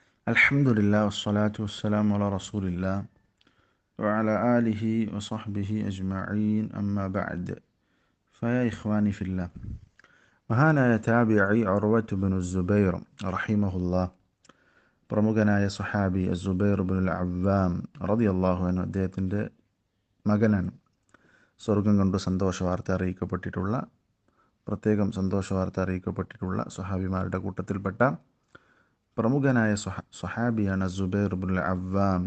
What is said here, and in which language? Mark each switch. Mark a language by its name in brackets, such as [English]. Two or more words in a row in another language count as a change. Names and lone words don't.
[Arabic] الحمد لله والصلاة والسلام على رسول الله وعلى آله وصحبه أجمعين أما بعد فيا إخواني في الله [Malayalam] മഹാനായ താബിഈ ഉർവത്ത് ബിൻ സുബൈർ റഹിമഹുല്ലാ പ്രമുഖനായ സഹാബി സുബൈർ ബിൻ അവ്വാം റളിയല്ലാഹു അൻഹു അദ്ദേഹത്തിൻ്റെ മകനാണ്. സ്വർഗം കൊണ്ട് സന്തോഷ വാർത്ത അറിയിക്കപ്പെട്ടിട്ടുള്ള സ്വഹാബിമാരുടെ കൂട്ടത്തിൽപ്പെട്ട പ്രമുഖനായ സ്വഹാബിയാണ് സുബൈർ ബിൻ അവ്വാം.